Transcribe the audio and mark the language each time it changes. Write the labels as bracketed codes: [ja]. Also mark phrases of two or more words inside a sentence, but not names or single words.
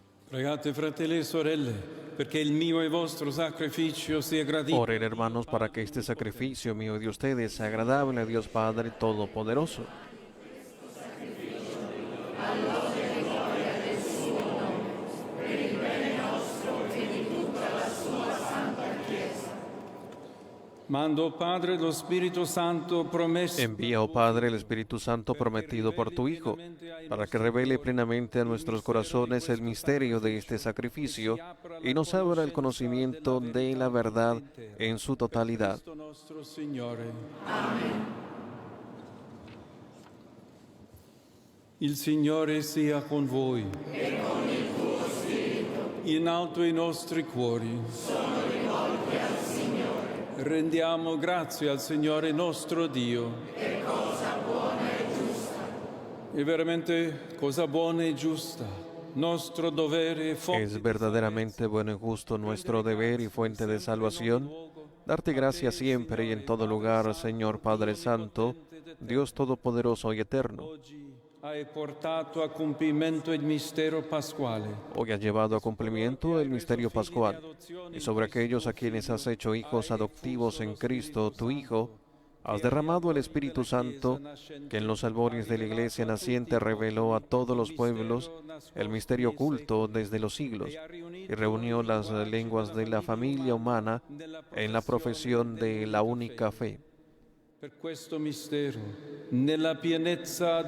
[it] Pregate, fratelli e sorelle, perché il mio e vostro sacrificio sia gradito. [es] Oren, hermanos, para que este sacrificio mío y de ustedes sea agradable a Dios Padre Todopoderoso. [it] Mando, Padre, lo Spirito Santo promesso. [es] Envía, oh Padre, el Espíritu Santo prometido por tu Hijo, para que revele plenamente a nuestros corazones el misterio de este sacrificio y nos abra el conocimiento de la verdad en su totalidad. [it] Cristo nostro Signore. Il Signore sia con voi. E con il tuo spirito. In alto i nostri cuori. Sono rivolti al Signore. Rendiamo grazie al Signore nostro Dio. È cosa buona e giusta. È veramente cosa buona e giusta. Nostro dovere e fonte. [es] Es verdaderamente bueno y justo nuestro deber y fuente de salvación darte gracias siempre y en todo lugar, Señor Padre Santo, Dios Todopoderoso y Eterno. [it] Hai portato a compimento il mistero pasquale. [es] Hoy has llevado a cumplimiento el misterio pascual, y sobre aquellos a quienes has hecho hijos adoptivos en Cristo, tu Hijo, has derramado el Espíritu Santo, que en los albores de la Iglesia naciente reveló a todos los pueblos el misterio oculto desde los siglos, y reunió las lenguas de la familia humana en la profesión de la única fe. [it] Per questo mistero, nella pienezza